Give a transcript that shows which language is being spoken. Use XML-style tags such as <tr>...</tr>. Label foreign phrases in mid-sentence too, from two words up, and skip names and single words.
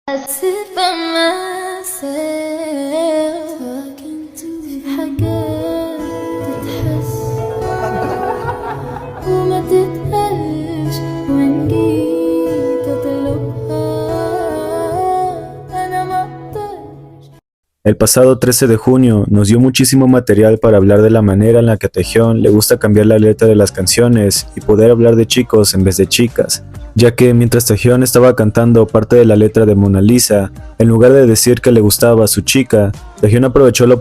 <en>sit by myself talking to</en> <ar>في حاجات تتحس وما تتقالش وإن جيت أطلبها أنا مقدرش.</ar> <es>El pasado 13 de junio nos dio muchísimo material para hablar de la manera en la que a Taehyung le gusta cambiar la letra de las canciones y poder hablar de chicos en vez de chicas, ya que mientras Taehyung estaba cantando parte de la letra de Mona Lisa, en lugar de decir que le gustaba a su chica, Taehyung aprovechó la</es>